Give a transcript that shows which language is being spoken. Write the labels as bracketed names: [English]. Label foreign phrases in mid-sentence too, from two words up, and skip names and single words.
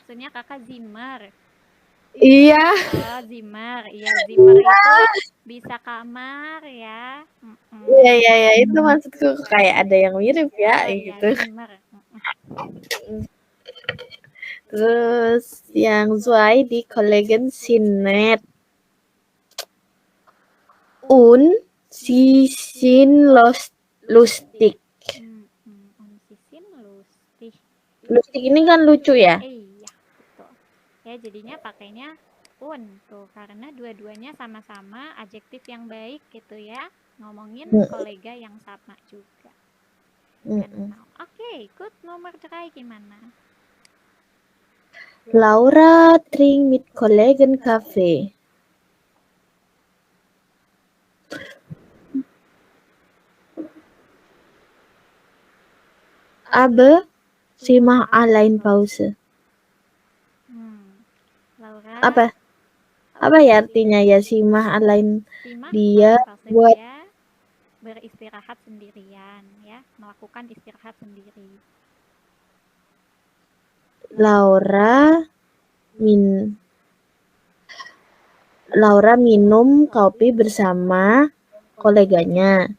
[Indonesian] Maksudnya kakak Zimmer. Iya. Oh, Zimmer. Iya, Zimmer itu bisa kamar ya. Iya, itu maksudku kayak ada yang mirip ya, gitu. Zimmer. Terus yang [German] zwei die Kollegen sind nett. Und sie sind lustig. [Indonesian] Lustig ini kan lucu ya? Iya, betul. Ya, jadinya pakainya tuh karena dua-duanya sama-sama adjektif yang baik gitu ya. Ngomongin kolega yang sama juga. Oke, good. Nomor 3 gimana? [German] Laura trinkt mit Kollegen Kaffee. Aber sie macht allein Pause. Laura. [Indonesian] Apa ya artinya ya [German] si mah allein [Indonesian] dia buat beristirahat sendirian ya, melakukan istirahat sendiri. Laura minum kopi bersama koleganya.